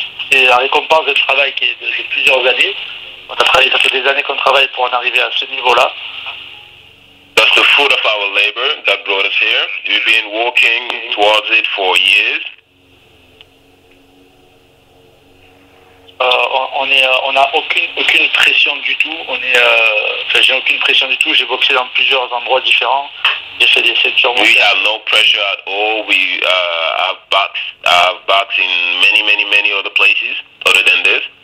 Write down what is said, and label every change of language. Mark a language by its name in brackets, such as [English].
[French] C'est la récompense d'un travail qui est de plusieurs années. On a travaillé, ça fait des années qu'on travaille pour en arriver à ce niveau-là. [English] That's the fruit of our labor that brought us here. We've been working towards it for years. [French] On n'a aucune pression du tout. J'ai aucune pression du tout. J'ai boxé dans plusieurs endroits différents. J'ai fait des ceintures. [English] We have no pressure at all. We have boxed in many other places other than this.